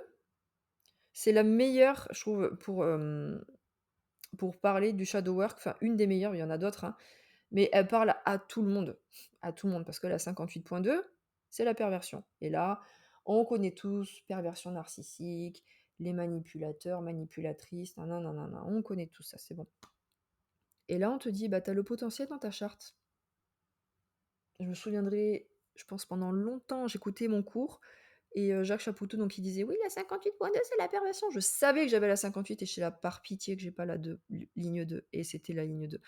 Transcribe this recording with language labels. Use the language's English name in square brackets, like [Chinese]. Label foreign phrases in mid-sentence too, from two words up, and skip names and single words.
[French] C'est la meilleure, je trouve, pour parler du [English] shadow work, [French] enfin une des meilleures, il y en a d'autres, hein. Mais elle parle à tout le monde, parce que la 58.2, c'est la perversion. Et là, on connaît tous perversion narcissique, les manipulateurs, manipulatrices, nin nin nin nin nin, on connaît tout ça, c'est bon. Et là, on te dit: «Bah, tu as le potentiel dans ta charte». Je me souviendrai, je pense pendant longtemps, j'écoutais mon cours et Jacques Chapoutot, donc il disait: «Oui, la 58.2, c'est la perversion». Je savais que j'avais la 58 et j'étais là: «Par pitié que j'ai pas la 2, ligne 2», et c'était la ligne 2.